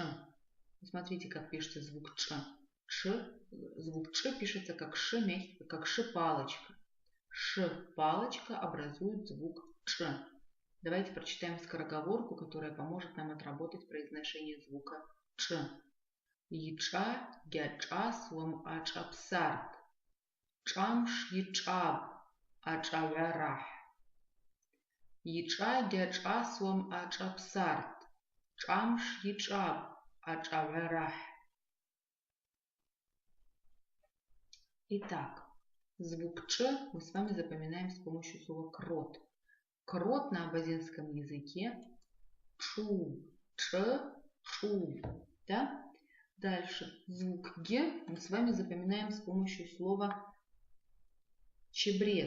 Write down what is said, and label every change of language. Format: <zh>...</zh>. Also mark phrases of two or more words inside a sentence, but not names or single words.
<ru>Посмотрите, как пишется звук ч. Звук ч пишется как ш, как ш-палочка. Ш-палочка образует звук ч. Давайте прочитаем скороговорку, которая поможет нам отработать произношение звука ч.</ru> <abq>Ича, гяча, свом ачапсарт. Чамш ичаб, ачаварах. Ича, гяча, свом ачапсарт. Чамш ичаб, ачаварах.</abq> <ru>Итак, звук ч мы с вами запоминаем с помощью слова крот. Крот на абазинском языке чуб, чуб, да? Дальше звук г мы с вами запоминаем с помощью слова чебрец.</ru>